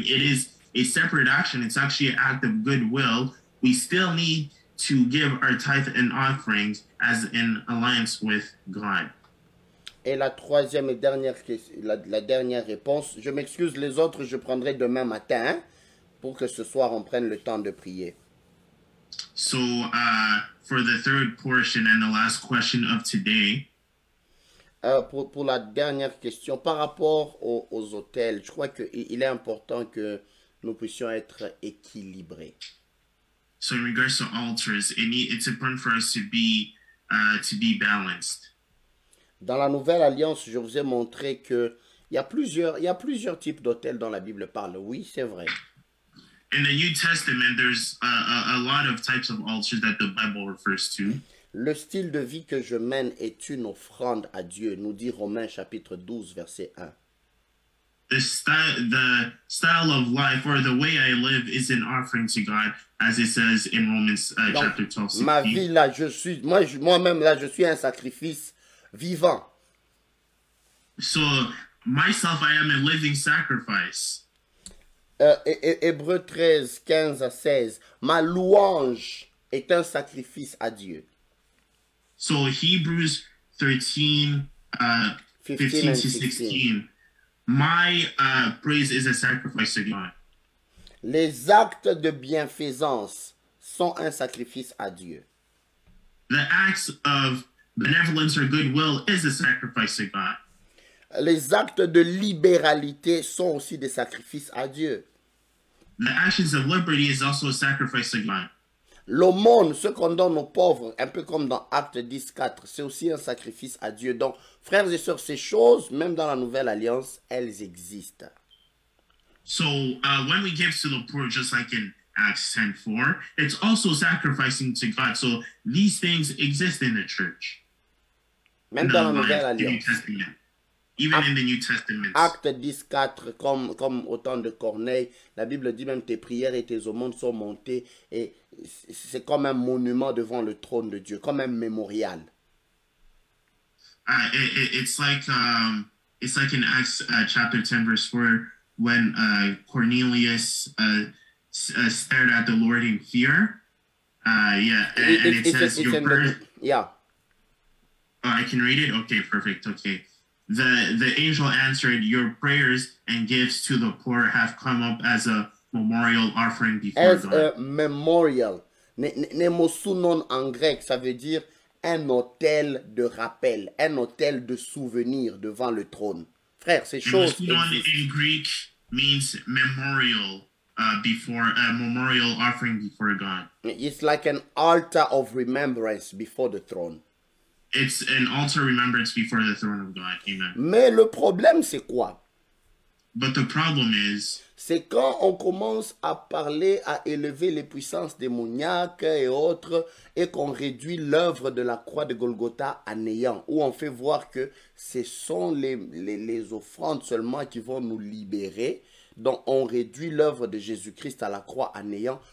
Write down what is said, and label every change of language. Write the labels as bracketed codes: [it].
[en] It is a separate action. It's actually an act of goodwill. We still need to give our tithe and offerings as in alliance with God. [fr] Et la troisième et dernière, la dernière réponse, je m'excuse, les autres, je prendrai demain matin hein, pour que ce soir on prenne le temps de prier. [en] So for the third portion and the last question of today, [fr] pour la dernière question, par rapport aux hôtels, je crois qu'il est important que nous puissions être équilibrés. [en] So in regards to altars, it's important for us to be balanced. [fr] Dans la Nouvelle Alliance, je vous ai montré que il y a plusieurs types d'hôtels dont la Bible parle. Oui, c'est vrai. [en] In the New Testament, there's a lot of types of altars that the Bible refers to. [fr] Le style de vie que je mène est une offrande à Dieu, nous dit Romains chapitre 12, verset 1. [en] The style of life or the way I live is an offering to God, as it says in Romans chapter 12, 16. [fr] Ma vie là, moi-même là, je suis un sacrifice vivant. [en] So myself, I am a living sacrifice. [fr] Hébreux 13, 15 à 16. Ma louange est un sacrifice à Dieu. [en] So Hebrews 13, 15 to 16. My praise is a sacrifice to God. [fr] Les actes de bienfaisance sont un sacrifice à Dieu. [en] The acts of benevolence or goodwill is a sacrifice to God. [fr] Les actes de libéralité sont aussi des sacrifices à Dieu. [en] The actions of liberty is also a sacrifice to God. [fr] L'aumône, ce qu'on donne aux pauvres, un peu comme dans Actes 10, 4, c'est aussi un sacrifice à Dieu. Donc, frères et sœurs, ces choses, même dans la Nouvelle Alliance, elles existent. [en] So when we give to the poor, just like in Acts 10:4, it's also sacrificing to God. So these things exist in the church. [fr] Même dans la Nouvelle [en] The New [fr] Alliance. [en] Testament. Even in the New Testament. [fr] Acte 10:4, comme au temps de Corneille, la Bible dit même tes prières et tes aumônes sont montées et c'est comme un monument devant le trône de Dieu, comme un mémorial. [en] It's like in Acts chapter 10 verse 4 when Cornelius stared at the Lord in fear. Yeah, and it says your prayer. Yeah. Oh, I can read it? Okay, perfect. Okay. The angel answered, your prayers and gifts to the poor have come up as a memorial offering before As God. a memorial. [fr] Nemosunon en grec, ça veut dire un autel de rappel, un autel de souvenir devant le trône. Frère, ces choses [en] Nemosunon in Greek means memorial before a memorial offering before God. It's like an altar of remembrance before the throne. It's an altar remembrance before the throne of God. Amen. [fr] Mais le problème, c'est quoi? [en] But the problem is, [fr] c'est quand on commence à parler, à élever les puissances démoniaques et autres, et qu'on réduit l'œuvre de la croix de Golgotha à néant, où on fait voir que ce sont les offrandes seulement qui vont nous libérer, donc on réduit l'œuvre de Jésus-Christ à la croix à néant.